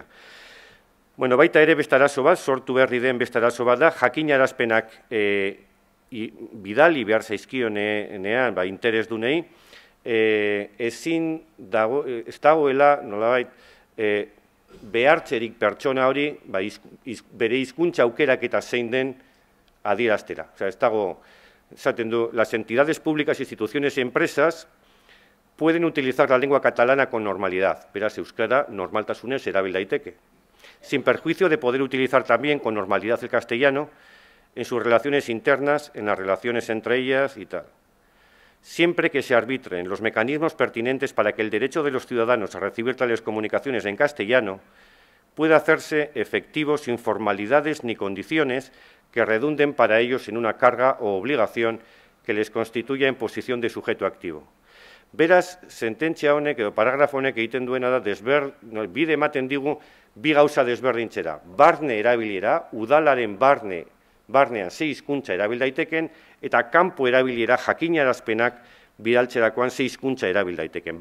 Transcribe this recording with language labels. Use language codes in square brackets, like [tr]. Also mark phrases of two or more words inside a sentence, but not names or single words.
[eu] Baita ere beste arazo bat, sortu berri den beste arazo bat da, jakinarazpenak bidali behar zaizkionean, interes dunei, ez dagoela, nolabait, behartzerik pertsona hori, bere hizkuntza aukerak eta zein den adieraztera. Ez dago, esaten du, [es] las entidades públicas, instituciones y empresas pueden utilizar la lengua catalana con normalidad, [eu] beraz euskara normaltasunez erabil daiteke, [es] sin perjuicio de poder utilizar también con normalidad el castellano en sus relaciones internas, en las relaciones entre ellas y tal. Siempre que se arbitren los mecanismos pertinentes para que el derecho de los ciudadanos a recibir tales comunicaciones en castellano pueda hacerse efectivo sin formalidades ni condiciones que redunden para ellos en una carga o obligación que les constituya en posición de sujeto activo. [eu] Beraz, sententzia honek edo paragrafo honek egiten duena da bide ematen digu bi gauza desberdintzera. Barne erabilera, udalaren barnean sei hizkuntza erabil daiteken, eta kanpo erabilera jakinarazpenak bidaltzerakoan sei hizkuntza erabil daiteken.